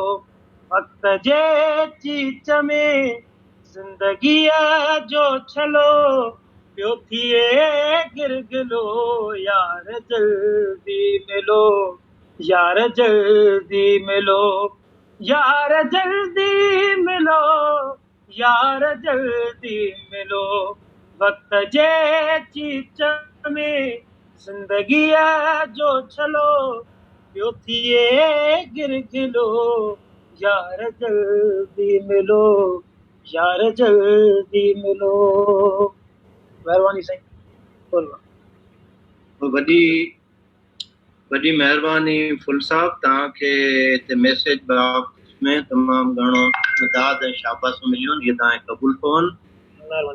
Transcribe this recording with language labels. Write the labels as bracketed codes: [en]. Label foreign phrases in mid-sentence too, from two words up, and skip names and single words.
[sd] वक्त जे चीच में जिंदगी जो चलो पियो थिए गिर गिलो, यार जल्दी मिलो, यार जल्दी मिलो, यार जल्दी मिलो, यार जल्दी मिलो। वक्त जे चीच में जिंदगी जो चलो पियो थिए गिर गिलो, यार जल्दी मिलो, यार जल्दी मिलो। महिरबानी साईं। वॾी महिरबानी फुल साहब। तव्हांखे हिते मैसेज बॉक्स में तमामु घणो मदाद ऐं शाबाश मिलियो, इहे तव्हांखे क़बूल कनि।